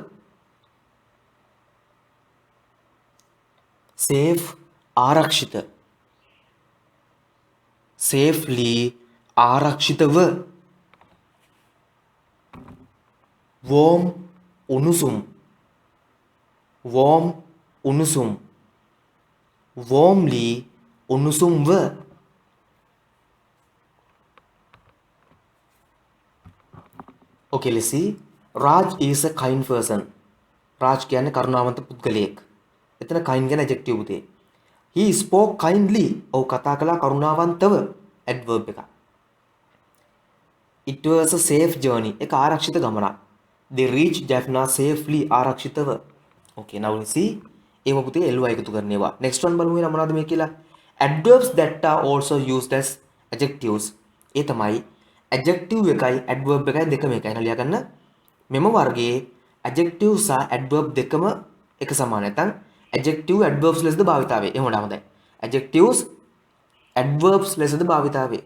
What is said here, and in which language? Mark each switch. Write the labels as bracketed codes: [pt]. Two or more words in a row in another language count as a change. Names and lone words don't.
[si] safe ආරක්ෂිත, safely ආරක්ෂිතව. warm උණුසුම්, warm උණුසුම්, warmly උණුසුම්ව. [en] Okay, let's see. Raj is a kind person. Raj [si] කියන්නේ කරුණාවන්ත පුද්ගලයෙක්. එතන kind ගැන adjective පුතේ. [en] He spoke kindly. [si] ඔහු කතා කළා කරුණාවන්තව. adverb එක. [en] It was a safe journey. [si] ඒක ආරක්ෂිත ගමනක්. [en] They reached Jaffna safely. [si] ආරක්ෂිතව. [en] Okay, now let's see. [si] ඒව පුතේ එල්වා එකතු කරන ඒවා. [en] Next one [si] බලමු එහෙනම් මොනවද මේ කියලා. [en] Adverbs that are also used as adjectives. [si] ඒ තමයි adjective එකයි adverb එකයි දෙකම එකයි. එහෙනම් ලියා ගන්න. මෙම වර්ගයේ adjective සහ adverb දෙකම එක සමාන. නැත්නම් [en] adjective adverbs [si] ලෙසද භාවිතා වේ. එහෙම වඩා හොඳයි. [en] adjectives adverbs [si] ලෙසද භාවිතා වේ.